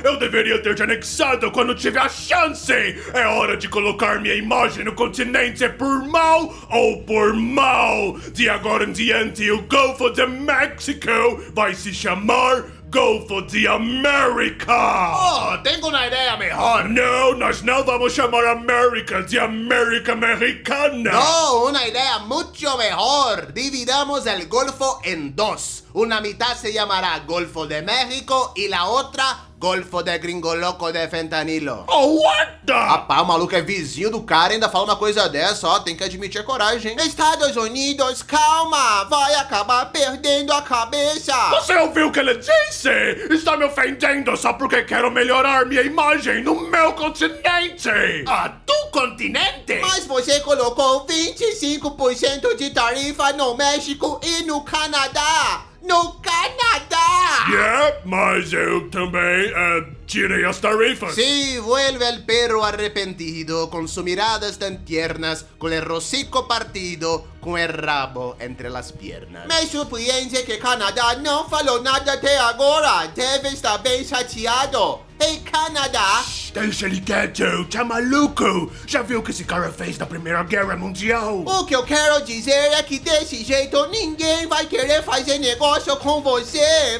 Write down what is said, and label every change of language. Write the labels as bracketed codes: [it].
[pt] Eu deveria ter te anexado quando tive a chance! É hora de colocar minha imagem no continente por mal ou por mal! De agora em diante, o Golfo de México vai se chamar Golfo de América! Oh, tenho uma ideia melhor. Não, nós não vamos chamar América de América Americana! [es] No, una idea mucho mejor. Dividamos el Golfo en dos. Una mitad se llamará Golfo de México y la otra Golfo de Gringo Loco de Fentanilo. [en] Oh, what the? [pt] Rapaz, o maluco é vizinho do cara e ainda fala uma coisa dessa, ó, tem que admitir a coragem, hein? Estados Unidos, calma, vai acabar perdendo a cabeça. Você ouviu o que ele disse? Está me ofendendo só porque quero melhorar minha imagem no meu continente! [es] Ah, tu continente? [pt] Mas você colocou 25% de tarifa no México e no Canadá. No Canadá! Yeah, mas eu também tirei as tarifas. [es] Sí, vuelve el perro arrepentido con sus miradas tan tiernas, con el hocico partido, con el rabo entre las piernas. [pt] Me surpreende que Canadá não falou nada até agora. Deve estar bem chateado. Ei, Canadá! Deixa ele quieto, tá maluco? Já viu o que esse cara fez na Primeira Guerra Mundial? O que eu quero dizer é que desse jeito ninguém vai querer fazer negócio com você.